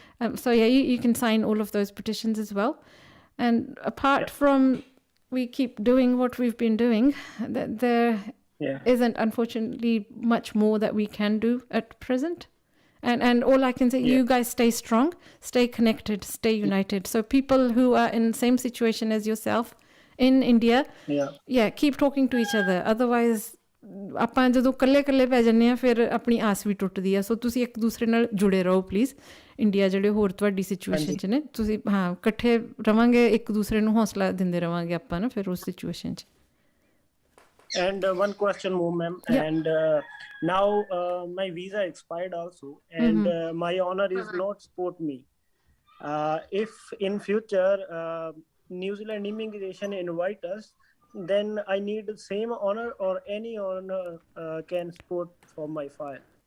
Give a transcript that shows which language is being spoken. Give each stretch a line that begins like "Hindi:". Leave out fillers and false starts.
English: You can sign all of those petitions as well. And apart from we keep doing what we've been doing, there isn't unfortunately much more that we can do at present. And all I can say, you guys stay strong, stay connected, stay united. So people who are in the same situation as yourself in India, keep talking to each other.
Punjabi: Otherwise, ਆਪਾਂ ਜਦੋਂ ਕੱਲੇ ਪੈ ਜਾਂਦੇ ਆ ਫਿਰ ਆਪਣੀ ਆਸ ਵੀ ਟੁੱਟਦੀ ਆ। ਸੋ ਤੁਸੀਂ ਇੱਕ ਦੂਸਰੇ ਨਾਲ ਜੁੜੇ ਰਹੋ ਪਲੀਜ਼। ਇੰਡੀਆ ਜਿਹੜੇ ਹੋਰ ਤੁਹਾਡੀ ਸਿਚੁਏਸ਼ਨ 'ਚ ਨੇ, ਤੁਸੀਂ ਇਕੱਠੇ ਰਵਾਂਗੇ, ਇੱਕ ਦੂਸਰੇ ਨੂੰ ਹੌਸਲਾ ਦਿੰਦੇ ਰਵਾਂਗੇ ਆਪਾਂ ਨਾ ਫਿਰ ਉਸ ਸਿਚੁਏਸ਼ਨ 'ਚ।
English: And one question more, ma'am. And now my visa expired also, and my honor is not support me. If in future New Zealand immigration invite us, then I need the same honor, or any honor can support for my file.